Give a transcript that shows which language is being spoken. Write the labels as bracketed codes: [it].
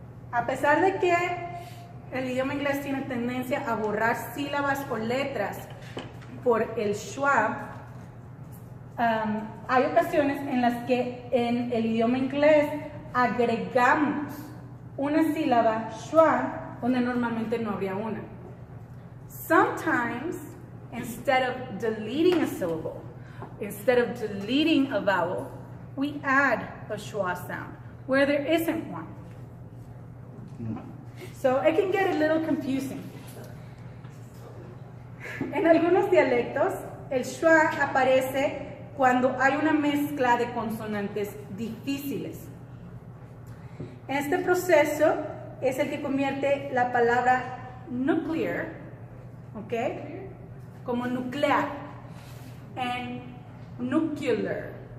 [es] A pesar de que el idioma inglés tiene tendencia a borrar sílabas o letras por el schwa, hay ocasiones en las que en el idioma inglés agregamos una sílaba schwa donde normalmente no habría una. [en] Sometimes, instead of deleting a syllable, instead of deleting a vowel, we add a schwa sound where there isn't one. So it can get a little confusing. [es] En algunos dialectos, el schwa aparece cuando hay una mezcla de consonantes difíciles. Este proceso es el que convierte la palabra nuclear, ¿ok?, como nuclear, en nuclear.